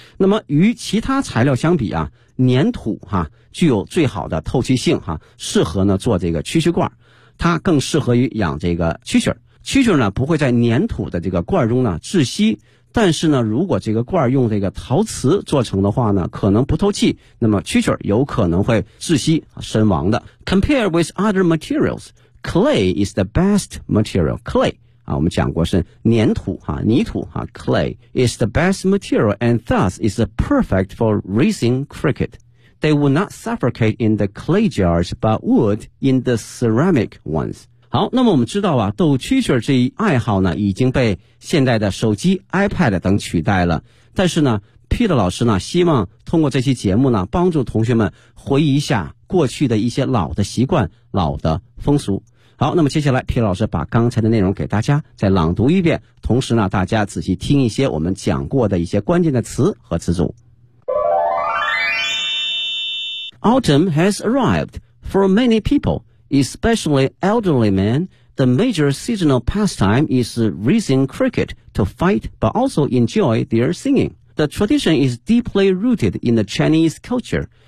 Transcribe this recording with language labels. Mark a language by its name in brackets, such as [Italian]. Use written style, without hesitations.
[Chinese] 那么与其他材料相比啊，粘土哈具有最好的透气性哈，适合呢做这个蛐蛐罐，它更适合于养这个蛐蛐，蛐蛐呢不会在粘土的这个罐中呢窒息，但是呢如果这个罐用这个陶瓷做成的话呢可能不透气，那么蛐蛐有可能会窒息身亡的。 [English] Compared with other materials clay is the best material， clay [Chinese] 啊，我们讲过是粘土哈，泥土哈 [English] ，clay is the best material and thus is perfect for raising cricket. They would not suffocate in the clay jars, but would in the ceramic ones. [Chinese] 好，那么我们知道啊，斗蛐蛐这一爱好呢，已经被现代的手机、iPad 等取代了。但是呢 ，Peter 老师呢，希望通过这期节目呢，帮助同学们回忆一下过去的一些老的习惯、老的风俗。好，那么接下来皮老师把刚才的内容给大家再朗读一遍，同时呢大家仔细听一些我们讲过的一些关键的词和词组。 [English] Autumn has arrived for many people, especially elderly men. The major seasonal pastime is raising cricket to fight but also enjoy their singing. The tradition is deeply rooted in the Chinese culture.